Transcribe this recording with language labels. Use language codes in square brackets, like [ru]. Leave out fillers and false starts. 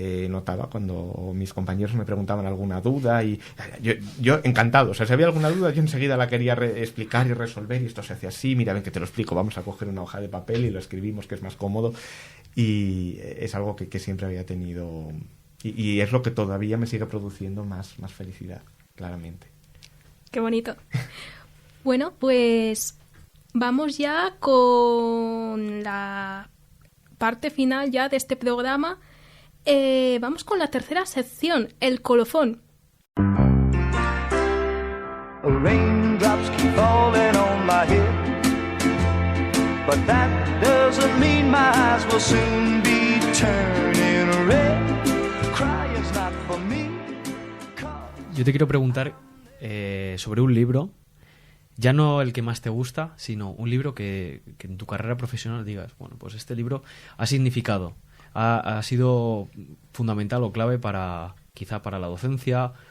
[es] notaba cuando mis compañeros me preguntaban alguna duda, y yo encantado, o sea, si había alguna duda yo enseguida la quería explicar y resolver, y esto se hacía así, mira, ven que te lo explico, vamos a coger una hoja de papel y lo escribimos, que es más cómodo, y es algo que siempre había tenido, y es lo que todavía me sigue produciendo más felicidad, claramente. Qué bonito. Bueno, pues vamos ya con la parte final ya de este programa. Vamos con la tercera sección, el colofón. [en] Raindrops keep falling on my head, but that doesn't mean my eyes will soon be turning red. Crying's not for me. [es] Yo te quiero preguntar sobre un libro Ya no el que más te gusta, sino un libro que en tu carrera profesional digas, bueno, pues este libro ha significado, ha sido fundamental o clave quizá para la docencia.